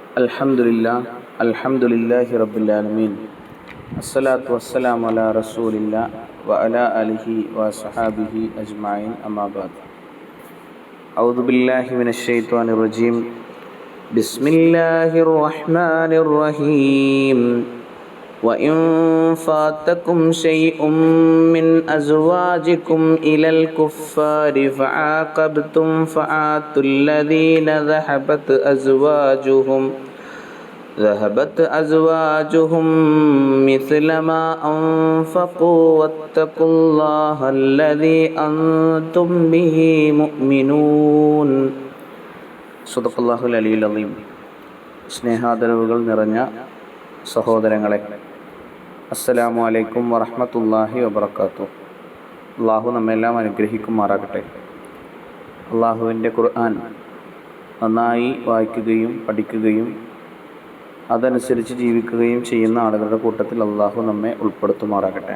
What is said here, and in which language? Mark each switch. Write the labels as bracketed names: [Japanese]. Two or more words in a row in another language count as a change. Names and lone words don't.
[Arabic] الحمد لله رب العالمين. الصلاة والسلام على رسول الله وعلى آله وأصحابه أجمعين. أما بعد. أعوذ بالله من الشيطان الرجيم. بسم الله الرحمن الرحيم. وإن فاتكم شيء من أزواجكم إلى الكفار فعاقبتم فآتوا الذين ذهبت أزواجهم مثل ما أنفقوا واتقوا الله الذي أنتم به مؤمنون. صدق الله العلي العظيم. [Malayalam] സ്നേഹാദരവുകൾ നിറഞ്ഞ സഹോദരങ്ങളെ, [Arabic] السلام عليكم ورحمة الله وبركاته. [Malayalam] അള്ളാഹു നമ്മെല്ലാം അനുഗ്രഹിക്കുമാറാകട്ടെ. അള്ളാഹുവിൻ്റെ ഖുർആൻ നന്നായി വായിക്കുകയും പഠിക്കുകയും അതനുസരിച്ച് ജീവിക്കുകയും ചെയ്യുന്ന ആളുകളുടെ കൂട്ടത്തിൽ അള്ളാഹു നമ്മെ ഉൾപ്പെടുത്തുമാറാകട്ടെ.